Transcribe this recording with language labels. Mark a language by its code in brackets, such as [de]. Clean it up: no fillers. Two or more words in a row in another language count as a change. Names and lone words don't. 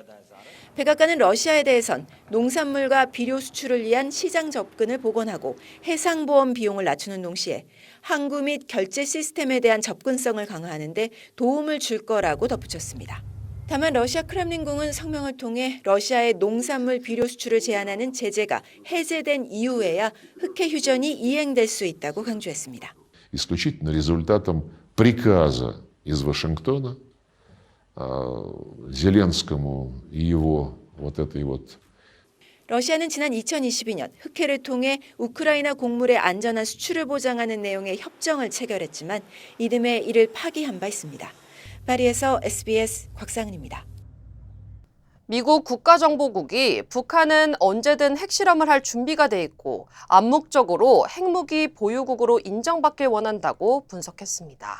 [ko] 백악관은 러시아에 대해선 농산물과 비료 수출을 위한 시장 접근을 복원하고 해상보험 비용을 낮추는 동시에 항구 및 결제 시스템에 대한 접근성을 강화하는 데 도움을 줄 거라고 덧붙였습니다. 다만 러시아 크렘린궁은 성명을 통해 러시아의 농산물 비료 수출을 제한하는 제재가 해제된 이후에야 흑해 휴전이 이행될 수 있다고 강조했습니다. [ru] исключительно результатом приказа из Вашингтона Зеленскому и его вот этой вот [ko] 러시아는 지난 2022년 흑해를 통해 우크라이나 곡물의 안전한 수출을 보장하는 내용의 협정을 체결했지만 이듬해 이를 파기한 바 있습니다. 파리에서 SBS 곽상은입니다. 미국 국가정보국이 북한은 언제든 핵실험을 할 준비가 돼 있고 암묵적으로 핵무기 보유국으로 인정받길 원한다고 분석했습니다.